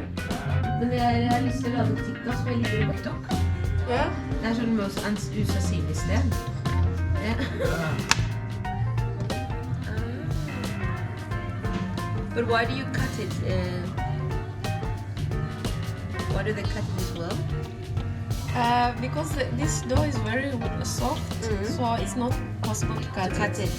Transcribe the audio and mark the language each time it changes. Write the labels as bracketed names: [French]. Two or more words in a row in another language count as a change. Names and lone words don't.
[Norwegian] Men jeg har lyst til å lage TikTok, så jeg liker TikTok. Ja. Det er sånn med oss usannsynlig sted. Ja. [English] But why do you cut it? Why do they cut it as well? Because this dough is very soft, so it's not possible to cut it.